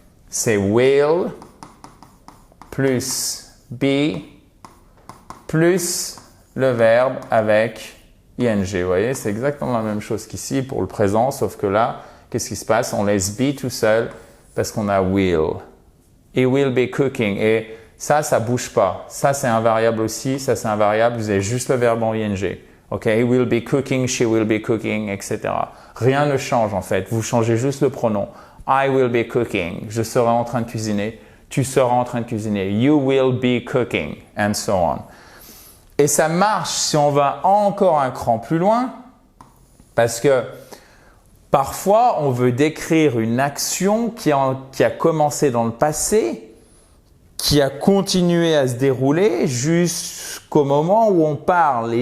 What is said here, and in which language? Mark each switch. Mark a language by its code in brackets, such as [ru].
[fr] C'est will plus be plus le verbe avec ing. Vous voyez, c'est exactement la même chose qu'ici pour le présent, sauf que là, qu'est-ce qui se passe? On laisse be tout seul parce qu'on a will. [en] He will be cooking. [fr] Et ça bouge pas. Ça, c'est un variable aussi. Ça, c'est un variable. Vous avez juste le verbe en ing. OK? [en] He will be cooking, she will be cooking, etc. [fr] Rien ne change en fait. Vous changez juste le pronom. [en] I will be cooking. [fr] Je serai en train de cuisiner. Tu seras en train de cuisiner. [en] You will be cooking. And so on. [fr] Et ça marche si on va encore un cran plus loin, parce que parfois on veut décrire une action qui a commencé dans le passé, qui a continué à se dérouler jusqu'au moment où on parle.